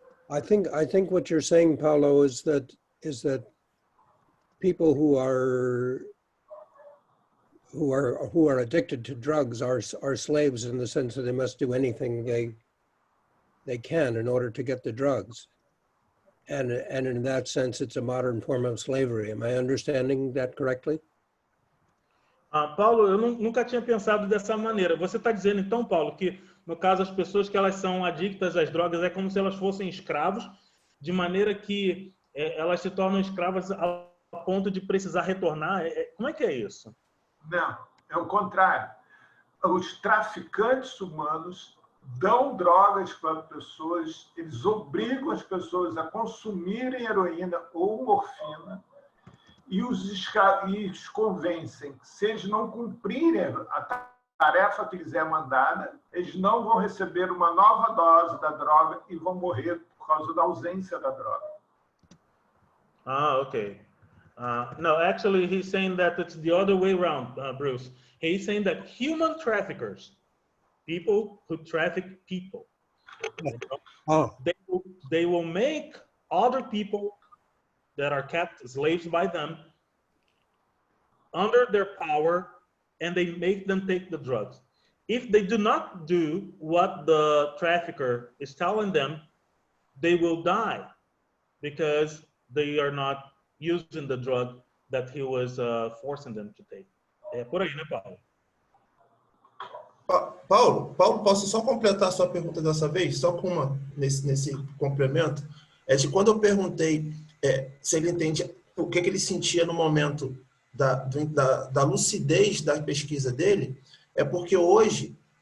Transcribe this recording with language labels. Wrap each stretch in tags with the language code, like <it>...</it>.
<en>I think what you're saying, Paulo, is that people who are addicted to drugs are slaves in the sense that they must do anything they can in order to get the drugs. And in that sense, it's a modern form of slavery. Am I understanding that correctly?</en> <pt>Paulo, eu nunca tinha pensado dessa maneira. Você está dizendo, então, Paulo, que no caso as pessoas que elas são adictas às drogas é como se elas fossem escravos, de maneira que elas se tornam escravas a ponto de precisar retornar? Como é que é isso? Não, é o contrário. Os traficantes humanos dão drogas para pessoas, eles obrigam as pessoas a consumirem heroína ou morfina e os convencem que se eles não cumprirem a tarefa que lhes é mandada, eles não vão receber uma nova dose da droga e vão morrer por causa da ausência da droga.</pt> <en>Okay. No, actually, he's saying that it's the other way around, Bruce. He's saying that human traffickers, people who traffic people, they will make other people that are kept slaves by them under their power, and they make them take the drugs. If they do not do what the trafficker is telling them, they will die because they are not using the drug that he was forcing them to take.</en> <pt>É por aí, né, Paulo? Paulo, posso só completar a sua pergunta dessa vez? Só com uma, nesse complemento. É de quando eu perguntei se ele entende o que ele sentia no momento da lucidez da pesquisa dele, é porque hoje</pt>